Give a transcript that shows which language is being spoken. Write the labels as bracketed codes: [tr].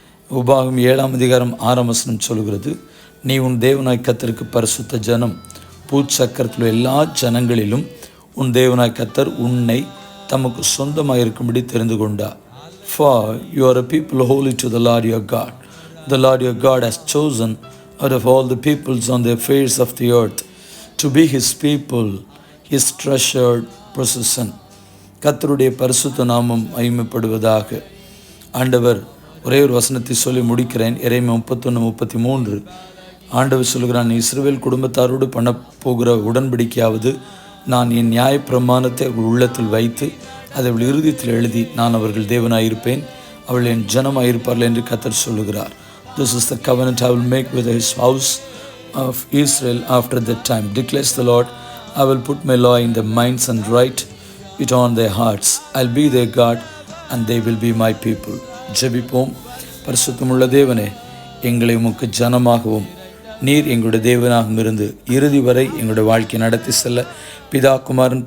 [ta] உபாகம் 7ஆம் அதிகாரம் 6ஆம் வசனம் சொல்கிறது, நீ உன் தேவனாய் கர்த்தருக்கு பரிசுத்த ஜனம், பூச்சக்கரத்தில் எல்லா ஜனங்களிலும் உன் தேவனாய் கர்த்தர் உன்னை தமக்கு சொந்தமாக இருக்கும்படி தெரிந்து கொண்டார். [en] For you are a people holy to the Lord your God. The Lord your God has chosen out of all the peoples on the face of the earth to be his people, his treasured possession. [ta] கர்த்தருடைய பரிசுத்த நாமம் மகிமைப்படுவதாக. ஆண்டவர் ஒரே ஒரு வசனத்தை சொல்லி முடிக்கிறேன். எரேமியா 31:33. ஆண்டவர் சொல்கிறான், இஸ்ரவேல் குடும்பத்தாரோடு பண்ண போகிற உடன்படிக்கையாவது, நான் என் நியாய பிரமாணத்தை அவர்கள் உள்ளத்தில் வைத்து அதை அவள் இறுதியில் எழுதி, நான் அவர்கள் தேவனாயிருப்பேன், அவள் என் ஜனமாயிருப்பார்கள் என்று கர்த்தர் சொல்லுகிறார். [en] This is the covenant I will make with his house of Israel after that time, declares the Lord. I will put my law in their minds and write it on their hearts. I'll be their God and they will be my people. [ta] ஜெபிப்போம். பரிசுத்தமுள்ள தேவனே, எங்களை உமக்கு ஜனமாகவும் நீர் எங்களுடைய தேவனாகவும் இருந்து இறுதி வரை எங்களுடைய வாழ்க்கை நடத்தி செல்ல பிதா, குமாரன்,